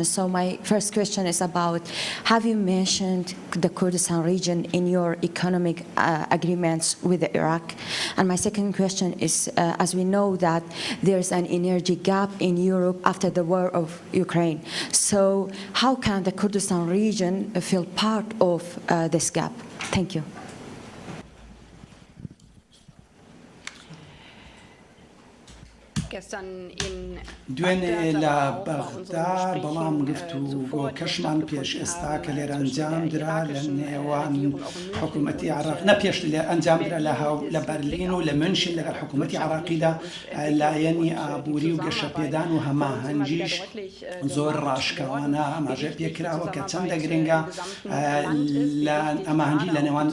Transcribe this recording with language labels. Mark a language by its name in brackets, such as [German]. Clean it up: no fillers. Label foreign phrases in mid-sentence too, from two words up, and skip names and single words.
[English] So, my first question is about, have you mentioned the Kurdistan region in your economic agreements with Iraq? And my second question is, as we know that there's an energy gap in Europe after the war of Ukraine. So, how can the Kurdistan region feel part of this gap? Thank you. [Central Kurdish] دوێنێ لە بەغدا بەڵام گفتوگۆ کەشمان پێش ئێستا کە لێرە ئەنجام درا لە نێوان حکوومەتی عراق نەپێش لێ ئەنجام درا لە بەرلین و لە منشن لەگەڵ حکوومەتی عراقیدا لایەنی ئابووری و گەشەپێدان و هەماهەنگیش زۆر ڕاشکەوانە ئاماژە پێکراوە کە چەندە گرنگە ئەماهەنگی لە نێوان